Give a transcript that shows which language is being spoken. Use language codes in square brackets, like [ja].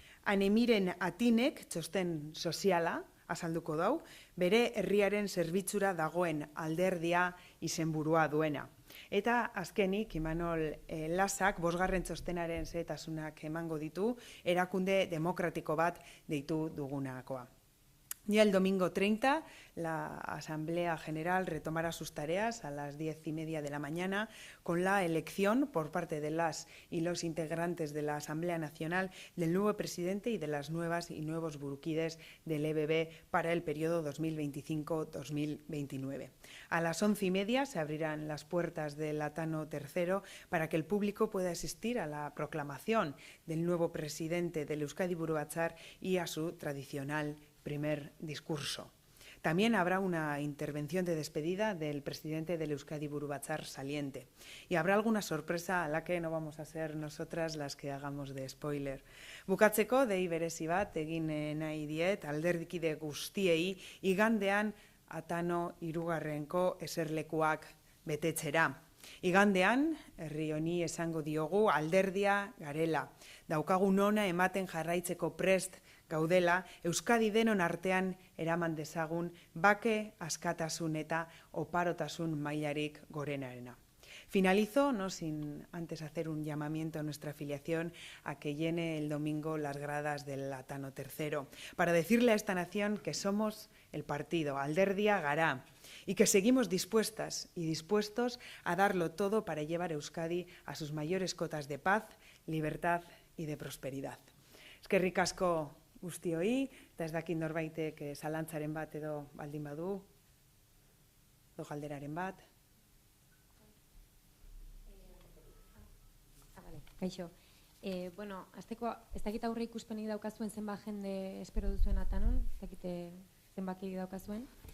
[eu] Anemiren Atinek txosten soziala azalduko dau, bere herriaren zerbitzura dagoen alderdia izenburua duena. Eta azkenik Imanol Lasak 5. txostenaren xehetasunak emango ditu, erakunde demokratiko bat deitu dugunakoa. [es] Ya el domingo 30, la Asamblea General retomará sus tareas a las 10:30 de la mañana con la elección por parte de las y los integrantes de la Asamblea Nacional del nuevo presidente y de las nuevas y nuevos buruquides del EBB para el periodo 2025-2029. A las 11:30 se abrirán las puertas del Atano III para que el público pueda asistir a la proclamación del nuevo presidente del Euskadi Buru Batzar y a su tradicional primer discurso. También habrá una intervención de despedida del presidente del Euskadi Buru Batzar saliente. Y habrá alguna sorpresa a la que no vamos a ser nosotras las que hagamos de spoiler. [eu] Bukatzeko, dei berezi bat egin nahi diet, alderdikide guztiei, igandean Atano hirugarrenko eserlekuak betetzera. Igandean, herri honi esango diogu alderdia garela. Daukagun ona ematen jarraitzeko prest gaudela, Euskadi denon artean eraman dezagun bake, askatasun eta oparotasun mailarik gorenarena. [es] Finalizo, no sin antes hacer un llamamiento a nuestra afiliación a que llene el domingo las gradas del Atano III, para decirle a esta nación que somos el partido Alderdia Gara y que seguimos dispuestas y dispuestos a darlo todo para llevar a Euskadi a sus mayores cotas de paz, libertad y de prosperidad. [eu] Eskerrik asko guztioi, eta ez dakit norbaitek zalantzaren bat edo baldin badu, edo galderaren bat. Kaixo. Bueno, azteko, ez dakit aurre ikuspenik daukazuen zenbat jende espero duzuen Atanon, ez dakite zenbaki daukazuen.